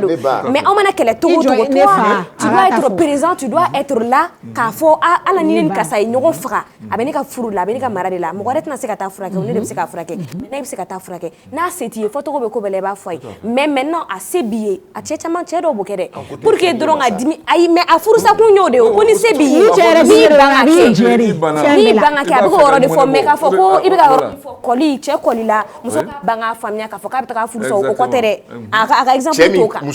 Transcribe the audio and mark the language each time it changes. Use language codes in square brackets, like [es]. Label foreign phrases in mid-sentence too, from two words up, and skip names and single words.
[bm] don mais aw mana kɛlɛ togo togo [fr] tu dois être présent tu dois être là [bm] k'a fɔ ala ni ne karisa ye ɲɔgɔn faga a bɛ ne ka furu la a bɛ ne ka mara de la mɔgɔ wɛrɛ tɛna se ka taa furakɛ ne de bɛ se ka furakɛ ne bɛ se ka taa furakɛ n'a se t'i ye fɔ togo bɛ ko bɛɛ la i b'a fɔ a ye [fr] mais maintenant [bm] a se b'i ye a cɛ caman cɛ dɔw b'o kɛ dɛ [fr] pour que [bm] dɔrɔn ka dimi ayi mais a furusa kun y'o de ye ko ni se b'i ye n'i ban ka kɛ a bɛ k'o yɔrɔ de fɔ mais k'a fɔ ko i bɛ ka yɔrɔ fɔ kɔli cɛ kɔli la muso ka ban k'a faamuya k'a fɔ k'a bɛ taga furusa o kɔ tɛ dɛ a ka exemple t'o kan